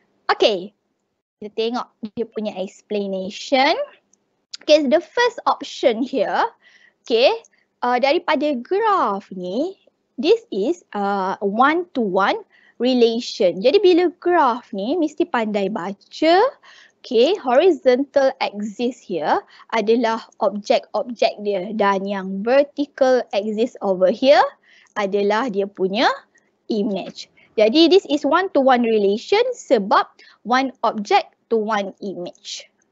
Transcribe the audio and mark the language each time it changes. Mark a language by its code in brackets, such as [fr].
[ms] Okay, kita tengok dia punya explanation. [en] Okay, the first option here, okay, [ms] daripada graph ni, [en] this is one-to-one relation. [ms] Jadi bila graph ni mesti pandai baca. Okay, horizontal axis here adalah objek-objek dia dan yang vertical axis [en] over here [ms] adalah dia punya image. [en] Jadi this is one-to-one relation [ms] sebab [en] one object to one image.